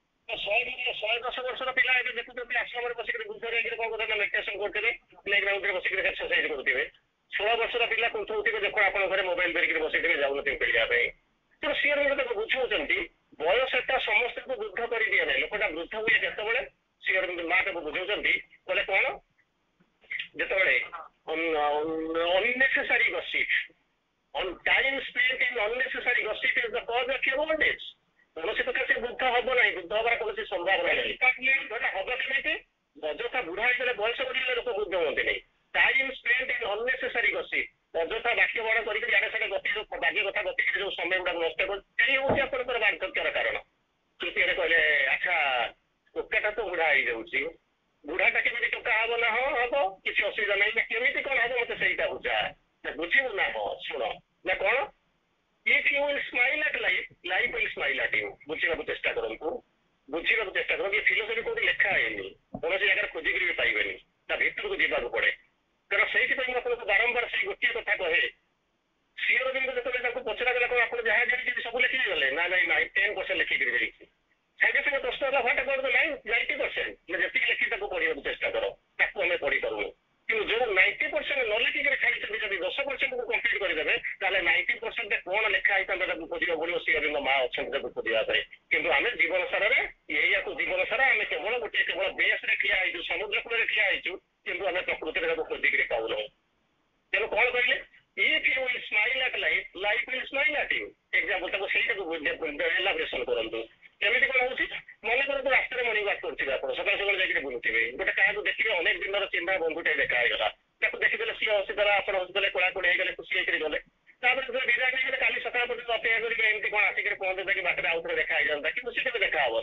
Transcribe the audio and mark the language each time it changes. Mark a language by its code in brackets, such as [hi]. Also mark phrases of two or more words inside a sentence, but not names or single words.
[or] 110 ବର୍ଷର ପିଲା ଏବେ ଦେଖୁଛନ୍ତି ଆଶ୍ରମରେ ବସିକି ବୃଦ୍ଧରେ କଣ କରୁଥିଲେ, ମେଡିଟେସନ କରୁଥିବେ, ପ୍ଲେଗ୍ରାଉଣ୍ଡରେ ବସିକି ଏକ୍ସରସାଇଜ କରୁଥିବେ। 16 ବର୍ଷର ପିଲା କୁନ୍ଥଉଥିବେ, ଦେଖ ଆପଣଙ୍କ ଘରେ ମୋବାଇଲ ଧରିକି ବସିଥିବେ, ଯାଉନଥିବେ ଖେଳିବା ପାଇଁ। ତେଣୁ ସିଏ ତାକୁ ବୁଝାଉଛନ୍ତି ବୟସଟା ସମସ୍ତଙ୍କୁ ବୃଦ୍ଧ କରିଦିଏ ନାହିଁ। ଲୋକଟା ବୃଦ୍ଧ ହୁଏ କେତେବେଳେ? ସିଏ ମା ତାକୁ ବୁଝାଉଛନ୍ତି, କହିଲେ କଣ? [en] ଯେତେବେଳେ unnecessary gossip, time spent in unnecessary gossip is the cause of your old age. [or] କୌଣସି ପ୍ରକାର ସେ ବୃଦ୍ଧ ହବ ନାହିଁ, ବୃଦ୍ଧ ହବାର କୌଣସି ସମ୍ଭାବନା ନାହିଁ। ହବ କେମିତି? ଅଯଥା ବୁଢା ହେଇଗଲେ, ବୟସ ବଢିଗଲେ ଲୋକ ବୃଦ୍ଧ ହୁଅନ୍ତି ନାହିଁ। [en] time spend in unnecessary gossip, [or] ଅଯଥା ବାକ୍ୟ ବଳ କରିକି ଆଡେ ସାଡେ ଗପି ବାଜ୍ୟ କଥା ଗପିକି ଯୋଉ ସମୟ ଗୁଡାକ ନଷ୍ଟ କରୁଛି, ସେଇ ହଉଛି ଆପଣଙ୍କର ବାର୍ଦ୍ଧକ୍ୟର କାରଣ। ତୃତୀୟରେ କହିଲେ, ଆଚ୍ଛା ଟୋକାଟା ତ ବୁଢା ହେଇଯାଉଛି, ବୁଢାଟା କେମିତି ଟୋକା ହବ? ନା ହଁ ହବ, କିଛି ଅସୁବିଧା ନାହିଁ। ନା କେମିତି କଣ ହବ ମତେ ସେଇଟା ବୁଝା। ନା ବୁଝିବୁ? ନା ହଁ ଶୁଣ। ନା କଣ? [en] If you will smile at life, life will smile at you. [or] ବୁଝିବାକୁ ଚେଷ୍ଟା କରନ୍ତୁ, ବୁଝିବାକୁ ଚେଷ୍ଟା କରନ୍ତୁ। ଏ ଫିଲୋସଫି କୋଉଠି ଲେଖା ହେଇନି, କୌଣସି ଜାଗାରେ ଖୋଜିକିରି ବି ପାଇବେନି, ତା ଭିତରକୁ ଯିବାକୁ ପଡେ। କାରଣ ସେଇଥିପାଇଁ ମୁଁ ଆପଣଙ୍କୁ ବାରମ୍ବାର ସେଇ ଗୋଟିଏ କଥା କହେ। ଶ୍ରୀ ଅରବିନ୍ଦ ଯେତେବେଳେ ତାଙ୍କୁ ପଚରାଗଲା, କଣ ଆପଣ ଯାହା ଜାଣିଛନ୍ତି ସବୁ ଲେଖିକି ଗଲେ? ନା ନାଇଁ 10% ଲେଖିକିରି ଯାଇଛି। ସାଙ୍ଗେ ସାଙ୍ଗେ ପ୍ରଶ୍ନ ହେଲା, [en] what about [or] 90%? ଯେତିକି ଲେଖି ତାକୁ ପଢିବାକୁ ଚେଷ୍ଟା କର, ତାକୁ ଆମେ ପଢିପାରୁନୁ। କିନ୍ତୁ ଯୋଉ 90% ନ ଲେଖିକିରି ଛାଡିଛନ୍ତି, ଯଦି 10% କୁ କମ୍ପ୍ଲିଟ୍ କରିଦେବେ, ତାହେଲେ 90% କଣ ଲେଖା ହେଇଥାନ୍ତା ତାକୁ ଖୋଜିବାକୁ ପଡିବ। ଶ୍ରୀ ଅରବିନ୍ଦ ମା ଅଛନ୍ତି ତାକୁ ଖୋଜିବା ପାଇଁ। କିନ୍ତୁ ଆମେ ଜୀବନ ସାରାରେ ଏଇଆକୁ ଜୀବନ ସାରା ଆମେ କେବଳ ବେସରେ ଠିଆ ହେଇଛୁ, ସମୁଦ୍ର କୂଳରେ ଠିଆ ହେଇଛୁ, କିନ୍ତୁ ଆମେ ପ୍ରକୃତିରେ ତାକୁ ଖୋଜିକିରି ପାଉନାହୁଁ। ତେଣୁ କଣ କହିଲେ? [en] If you will smile at life, life will smile at you. [or] ଏକ୍ସାମ୍ପଲ ତାକୁ ସେଇଟାକୁ ଏଲାବୋରେସନ କରନ୍ତୁ। କେମିତି କଣ ହଉଛି? ମନେ କରନ୍ତୁ ରାସ୍ତାରେ [en] morning walk [or] କରୁଥିବେ, ଆପଣ ସକାଳୁ ସକାଳୁ ଯାଇକି ବୁଲୁଥିବେ, ଗୋଟେ କାହାକୁ ଦେଖିବେ, ଅନେକ ଦିନର ଚିହ୍ନା ବନ୍ଧୁଟେ ଦେଖା ହେଇଗଲା, ତାକୁ ଦେଖିଦେଲେ, ସିଏ ହସିଦେଲା, ଆପଣ ହସିଦେଲେ, କୋଳାକୋଳି ହେଇଗଲେ, ଖୁସି ହେଇକିରି ଗଲେ। ତାପରେ ବିଦାୟ ନେଇଗଲେ, କାଲି ସକାଳ ପର୍ଯ୍ୟନ୍ତ ଅପେକ୍ଷା କରିବେ, ଏମିତି କଣ ଆସିକିରି ପହଞ୍ଚନ୍ତା କି ବାଟରେ ଆଉ ଥରେ ଦେଖା ହେଇଯାନ୍ତା, କିନ୍ତୁ ସେ କେବେ ଦେଖା ହବନି।